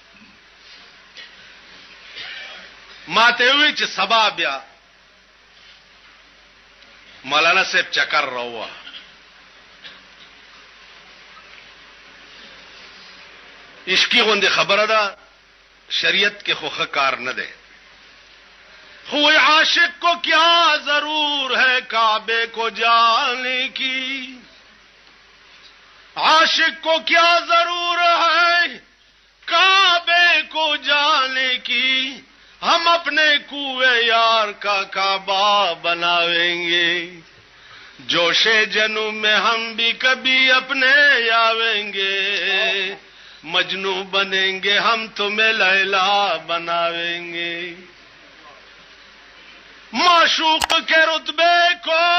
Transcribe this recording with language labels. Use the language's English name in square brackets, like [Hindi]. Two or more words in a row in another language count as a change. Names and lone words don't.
[Pashto] ما ته وی چې سبا بیا مولانا صاحب چکر راوه عشقی غوندې خبره ده شریعت کې خوخه کار نه ده خو [Urdu] عاشق کو کیا ضرور ہے کعبے کو جانے کی عاشق کو کیا ضرور ہے کعبے کو جانے کی ہم اپنے کوئے یار کا کعبہ بناویں گے جوش جنو میں ہم بھی کبھی اپنے آویں گے مجنو بنیں گے ہم تمہیں لیلا بناویں گے معشوق کے رتبے کو